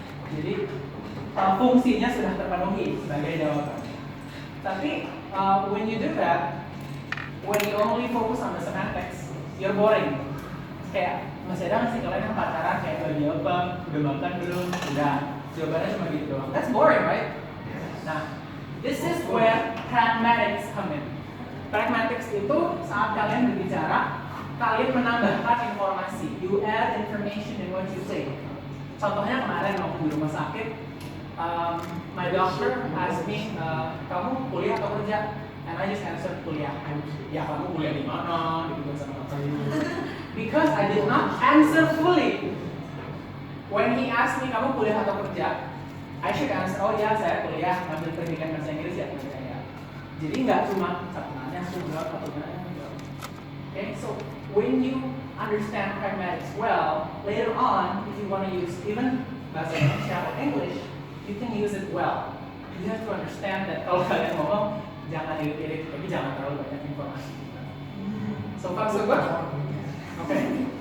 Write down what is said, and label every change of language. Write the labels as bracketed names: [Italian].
[Indonesian] Jadi fungsinya sudah terpenuhi sebagai jawaban. [English] Tapi when you do that, when you only focus on the semantics, you're boring. [Indonesian] Kayak masih ada nggak sih kalian yang pacaran kayak lagi apa, udah makan belum, udah jawabannya cuma gitu doang. [English] That's boring, right? Nah, this is where pragmatics come in. [Indonesian] Pragmatics itu saat kalian berbicara, kalian menambahkan informasi. [English] You add information in what you say. [Indonesian] Contohnya kemarin waktu di rumah sakit, [English] my doctor asked me, [Indonesian] kamu kuliah atau kerja? [English] And I just answered [Indonesian] kuliah. Ya kamu kuliah di mana? Gitu sama [English] because I did not answer fully. When he asked me [Indonesian] kamu kuliah atau kerja, [English] I should answer, [Indonesian] oh ya saya kuliah ambil pendidikan bahasa Inggris ya kerja ya. Jadi nggak cuma satu nanya, satu jawab, satu nanya. [English] Okay, so when you understand pragmatics well, later on, if you want to use even bahasa Indonesia or English, you can use it well. You have to understand that [Indonesian] kalau kalian ngomong, jangan irit-irit, tapi jangan terlalu banyak informasi. [English] So far so good? Okay.